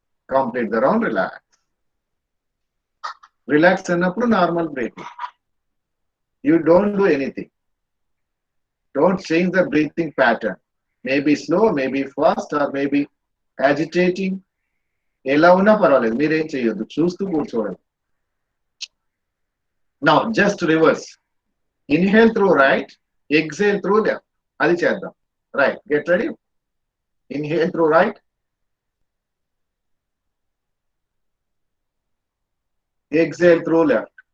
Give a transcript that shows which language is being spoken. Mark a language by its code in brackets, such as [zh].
[en] Complete the round, relax. Relax enough normal breathing. You don't do anything. Don't change the breathing pattern. Maybe slow, maybe fast, or maybe agitating. [te] ఎలా ఉన్నా పర్వాలేదు, మీరేం చేయొద్దు, చూస్తూ కూర్చోవడం. [en] Now just reverse. Inhale through right, exhale through left. [te] అది చేద్దాం. [en] Right, get ready. Inhale through right. Exhale through left.